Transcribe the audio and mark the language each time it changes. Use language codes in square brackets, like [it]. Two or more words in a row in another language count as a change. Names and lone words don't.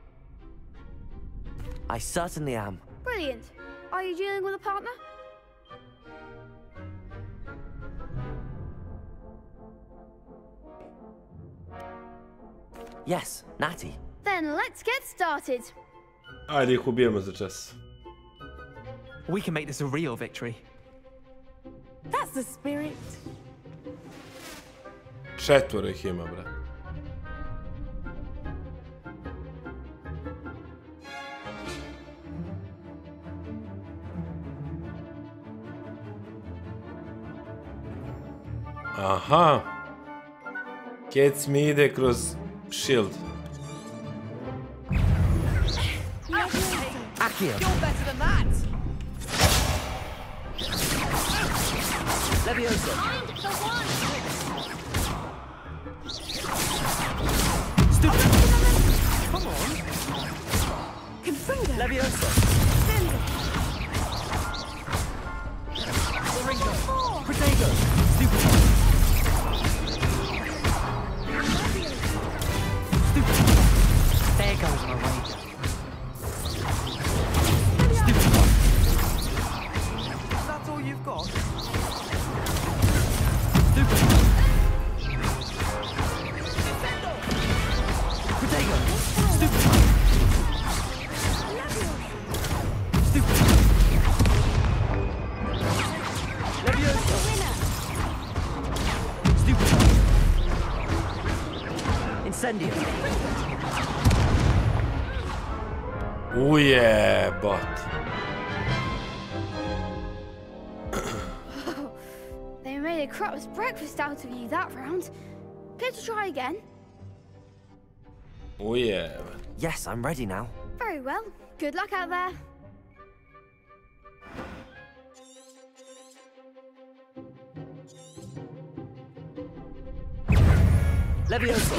[en] I certainly am. Brilliant. Are you dealing with a partner? Yes, Natty. Then let's get started. [sr] Ajde ih ubijemo za čas. [en] We can make this a real victory. That's the spirit. [sr] 4 ih ima, brat. Aha. Kec mi ide kroz [en] shield. Accio. You're better than that. Levioso. Stupid. Come on. Confringo. Levioso. Protego. Stupid. Stupid. There goes my ranger. Stupid. That's all you've got? Stupid. Protego. Stupid. Stupid. Levioso. Stupid. Incendio. [sr] Ujebot. [en] They made a crap's breakfast out of you that round. Care to try again? [sr] Ujebot. [en] Yes, I'm ready now. Very well. Good luck out there. Levioso.